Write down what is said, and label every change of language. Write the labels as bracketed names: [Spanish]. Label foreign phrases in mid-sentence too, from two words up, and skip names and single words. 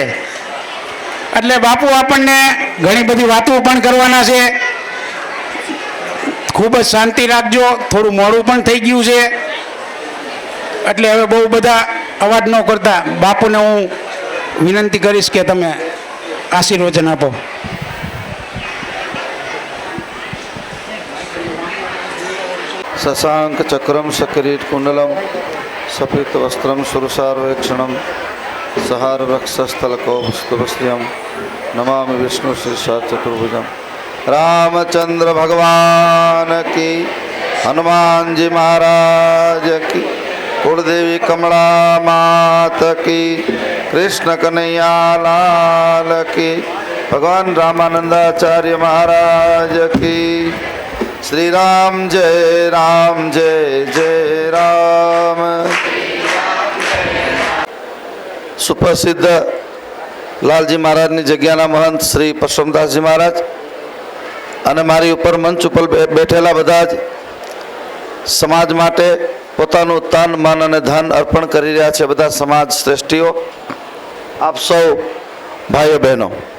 [Gujarati] એટલે બાપુ આપણને ઘણી બધી વાતો પણ કરવાના છે. ખૂબ જ શાંતિ રાખજો, થોડું મોડું પણ થઈ ગયું છે. એટલે હવે બહુ બધા અવાજ ન કરતા બાપુને હું વિનંતી કરીશ કે તમે આશીર્વચન આપો. [Sanskrit] शशांक चक्रम सकिरीट कुंडलम सफित वस्त्रम सुरसारवेक्षणम सहार रक्षस्थलकोपस्त्रम नमामि विष्णु शीर्षा चतुर्भुजम. [Hindi] रामचंद्र भगवान की, हनुमान जी महाराज की, कुलदेवी कमला मात की, कृष्ण कन्हैया लाल की, भगवान रामानंदाचार्य महाराज की. श्री राम जय जय राम. [Gujarati] सुप्रसिद्ध લાલજી મહારાજની જગ્યાના મહંત શ્રી પરસોમદાસજી મહારાજ અને મારી ઉપર મંચ ઉપર બેઠેલા બધા જ સમાજ માટે પોતાનું તન મન અને ધન અર્પણ કરી રહ્યા છે બધા સમાજ શ્રેષ્ઠીઓ, આપ સૌ ભાઈઓ બહેનો.